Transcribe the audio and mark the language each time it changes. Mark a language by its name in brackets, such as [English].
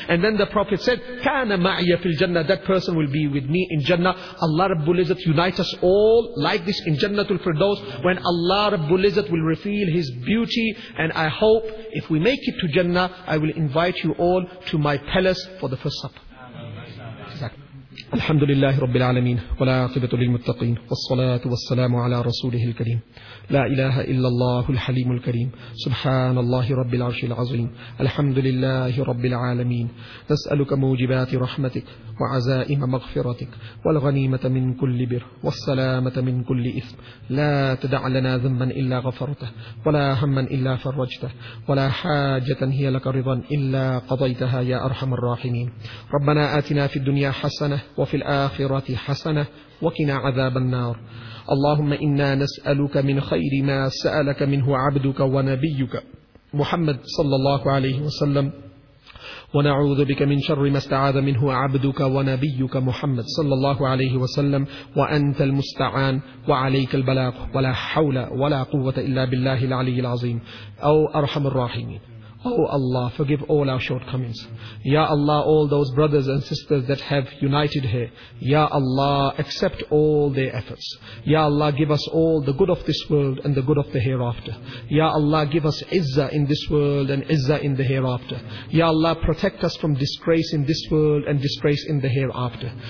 [English] And then the Prophet said, [Arabic] "Kana ma'iya fil jannah." [English] That person will be with me in Jannah. Allah Rabbul Izzat unite us all like this in Jannatul Firdaus, when Allah Rabbul Izzat will reveal His beauty. And I hope if we make it to Jannah, I will invite you all to my palace for the first supper. [Arabic] الحمد لله رب العالمين ولا عاقبة للمتقين والصلاة والسلام على رسوله الكريم لا إله إلا الله الحليم الكريم سبحان الله رب العرش العظيم الحمد لله رب العالمين نسألك موجبات رحمتك وعزائم مغفرتك والغنيمة من كل بر والسلامة من كل إثم لا تدع لنا ذنبا إلا غفرته ولا هما إلا فرجته ولا حاجة هي لك رضا إلا قضيتها يا أرحم الراحمين ربنا آتنا في الدنيا حسنة وفي الآخرة حسنة وقنا عذاب النار اللهم إنا نسألك من خير ما سألك منه عبدك ونبيك محمد صلى الله عليه وسلم ونعوذ بك من شر ما استعاذ منه عبدك ونبيك محمد صلى الله عليه وسلم وأنت المستعان وعليك البلاغ ولا حول ولا قوة إلا بالله العلي العظيم أو أرحم الراحمين [English] Oh Allah, forgive all our shortcomings. Ya Allah, all those brothers and sisters that have united here. Ya Allah, accept all their efforts. Ya Allah, give us all the good of this world and the good of the hereafter. Ya Allah, give us izzah in this world and izzah in the hereafter. Ya Allah, protect us from disgrace in this world and disgrace in the hereafter.